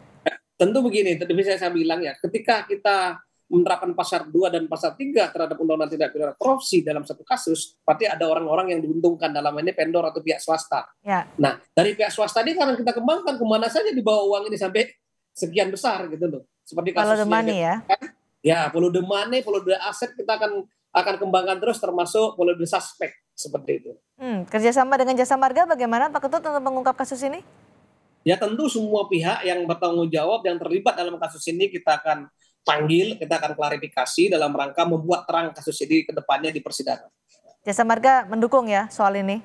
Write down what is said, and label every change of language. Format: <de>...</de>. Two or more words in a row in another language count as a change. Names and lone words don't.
<id>Tentu begini, tadi saya bilang ya, ketika kita menerapkan pasal 2 dan pasal 3 terhadap undang-undang tindak pidana korupsi dalam satu kasus, pasti ada orang-orang yang diuntungkan, dalam ini vendor atau pihak swasta. Ya. Nah, dari pihak swasta ini kan kita kembangkan kemana saja dibawa uang ini sampai sekian besar gitu loh. Seperti kasusnya ya,</id> <en>follow the money, follow the asset,</en> <id>kita akan kembangkan terus, termasuk</id> <en>follow the suspect</en> <id>seperti itu. Kerjasama dengan Jasa Marga bagaimana Pak Ketut untuk mengungkap kasus ini? Ya, tentu semua pihak yang bertanggung jawab yang terlibat dalam kasus ini kita akan panggil, kita akan klarifikasi dalam rangka membuat terang kasus ini ke depannya di persidangan. Jasa Marga mendukung ya soal ini?</id>